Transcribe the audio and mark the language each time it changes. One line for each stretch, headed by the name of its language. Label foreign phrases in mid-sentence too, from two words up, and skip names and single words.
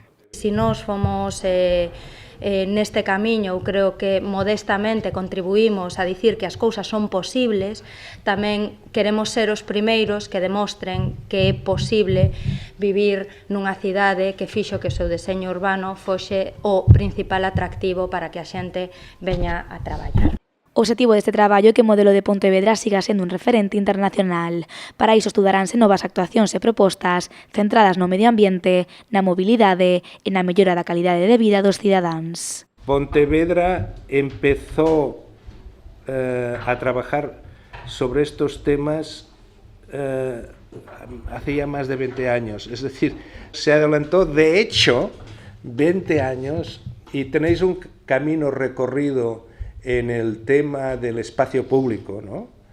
Galician: Si nós fomos neste camiño, eu creo que modestamente contribuímos a dicir que as cousas son posibles, tamén queremos ser os primeiros que demostren que é posible vivir nunha cidade que fixo que o seu deseño urbano foxe o principal atractivo para que a xente veña a traballar. O obxectivo deste traballo é que o modelo de Pontevedra siga sendo un referente internacional. Para iso estudaránse novas actuacións e propostas centradas no medio ambiente, na mobilidade e na mellora da calidade de vida dos cidadáns.
Spanish: Pontevedra empezó a trabajar sobre estos temas hace ya más de 20 años. Es decir, se adelantó de hecho 20 años y tenéis un camino recorrido en el tema del espacio público, ¿no?